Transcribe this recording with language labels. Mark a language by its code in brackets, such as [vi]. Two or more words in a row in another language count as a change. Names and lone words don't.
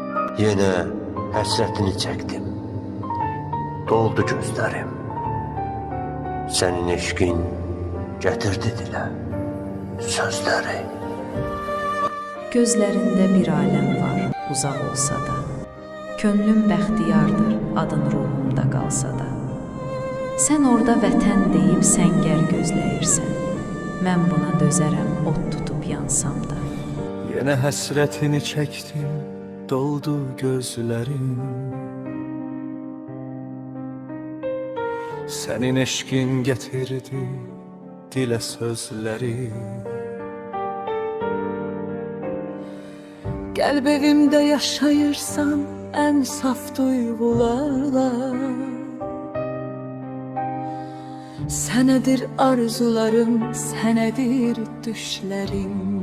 [tr] Yine hasretini çektim. Doldu gözlerim. Senin eşkin getirdi dile sözleri. [az] Gözlərində bir aləm var, uzaq olsa da. Könlüm bəxtiyardır, adın ruhumda qalsa da. Sən orada vətən deyib səngər gözləyirsən. Mən buna dözərəm, ot tutub yansam da. [tr] Yine hasretini çektim, doldu gözlerim. Senin eşkin getirdi dile sözleri. [az] Qəlb evimdə yaşayırsan ən saf duyğularla. Sənədir arzularım, sənədir düşlərim.